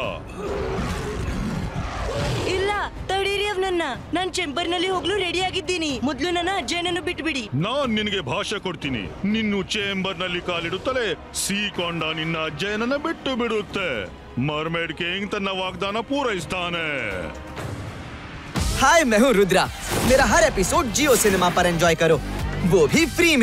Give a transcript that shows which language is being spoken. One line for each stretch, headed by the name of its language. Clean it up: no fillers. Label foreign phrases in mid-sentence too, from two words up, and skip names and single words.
Kannada: ಇಲ್ಲ, ತಡೀರಿ ಅವನನ್ನ. ನಾನ್ ಚೇಂಬರ್ನಲ್ಲಿ ಹೋಗ್ಲು ರೆಡಿ ಆಗಿದ್ದೀನಿ. ಮೊದ್ಲು ನನ್ನ ಅಜ್ಜಯ್ಯನನ್ನು ಬಿಟ್ಬಿಡಿ. ನಾನ್ ನಿನಗೆ ಭಾಷೆ ಕೊಡ್ತೀನಿ. ನಿನ್ನು ಚೇಂಬರ್ನಲ್ಲಿ ಕಾಲಿಡುತ್ತಲೇ ಸೀಕೊಂಡ ನಿನ್ನ ಅಜ್ಜಯ್ಯನನ್ನ ಬಿಟ್ಟು ಬಿಡುತ್ತೆ. ಮರ್ಮೇಡ್ ಕಿಂಗ್ ತನ್ನ ವಾಗ್ದಾನ ಪೂರೈಸ್ತಾನೆ.
Hindi: हाय मैं हूँ रुद्रा। मेरा हर एपिसोड जियो सिनेमा पर एंजॉय करो, वो भी फ्री में।